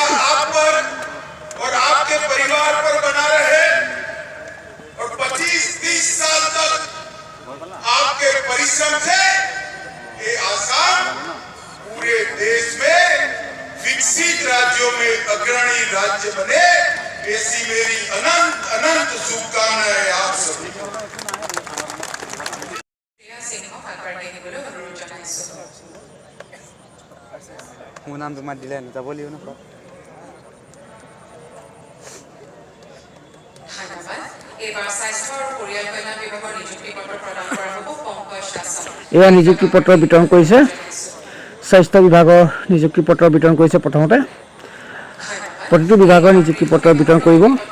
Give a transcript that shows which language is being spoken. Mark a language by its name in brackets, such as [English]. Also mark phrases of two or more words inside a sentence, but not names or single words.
[Hindi] परिवार पर बना रहे और 25-30 के परिश्रम से ये आसाम पूरे देश में विकसित राज्यों में अग्रणी राज्य बने, ऐसी मेरी अनंत अनंत शुभकामनाएं आप सभी को। [Assamese] মোৰ নাম তোমাৰ দিলে যাব লাগিব ন এয়া নিযুক্তি পত্ৰ বিতৰণ কৰিছে স্বাস্থ্য বিভাগৰ নিযুক্তি পত্ৰ বিতৰণ কৰিছে প্ৰথমতে প্ৰতিটো বিভাগৰ নিযুক্তি পত্ৰ বিতৰণ কৰিব